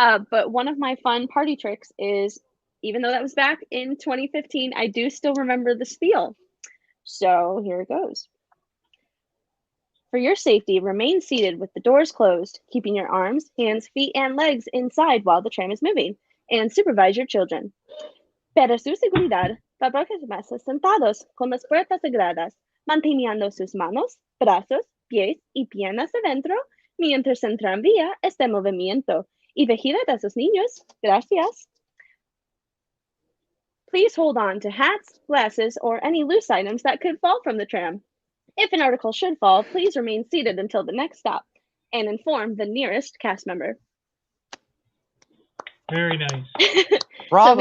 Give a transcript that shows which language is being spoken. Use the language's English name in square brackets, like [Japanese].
[English] But one of my fun party tricks is, even though that was back in 2015, I do still remember the spiel. So here it goes. For your safety, remain seated with the doors closed, keeping your arms, hands, feet, and legs inside while the tram is moving, and supervise your children. [Spanish] Para su seguridad, permanezcan sentados con las puertas cerradas, manteniendo sus manos, brazos, pies y piernas adentro, mientras el tranvía esté en movimiento, y vigilad a sus niños. Gracias. [English] Please hold on to hats, glasses, or any loose items that could fall from the tram. If an article should fall, please remain seated until the next stop and inform the nearest cast member. Very nice. Bravo.